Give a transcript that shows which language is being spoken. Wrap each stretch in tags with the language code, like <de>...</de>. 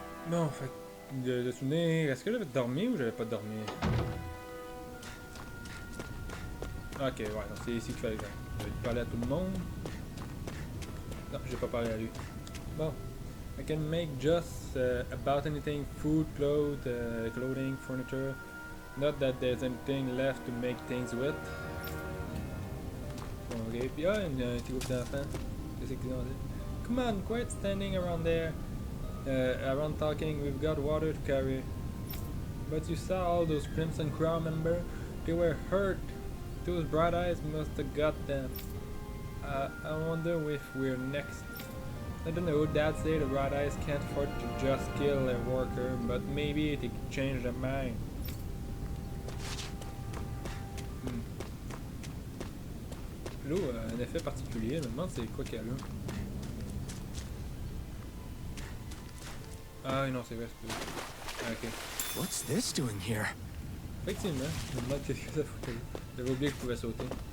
<fr>Bon, fait de souvenir, est-ce que j'avais dormi ou j'avais pas dormi? Ok, ouais, donc c'est ici qu'il fallait que j'aille. Je vais parler à tout le monde. Non, j'ai pas parlé à lui. Bon.</fr> <en>I can make just about anything, food, clothing, furniture. Not that there's anything left to make things with.</en> <fr>Bon, ok, puis un petit groupe d'enfants. Qu'est-ce qu'ils ont dit?</fr> <en>Come on, quit standing around there. Around talking, we've got water to carry. But you saw all those Crimson Crown members? They were hurt. Those bright eyes must have got them. I wonder if we're next. I don't know, Dad said the Bright Eyes can't afford to just kill a worker, but maybe they could change their mind.</en> <fr>L'eau a un effet particulier, je me demande c'est quoi qu'elle a. Ah non, c'est vrai, c'est pas. Ok.</fr> <en>What's this doing here?</en> <fr>Effectivement, je me demande qu'est-ce que ça fout. J'avais oublié que je pouvais sauter.</fr>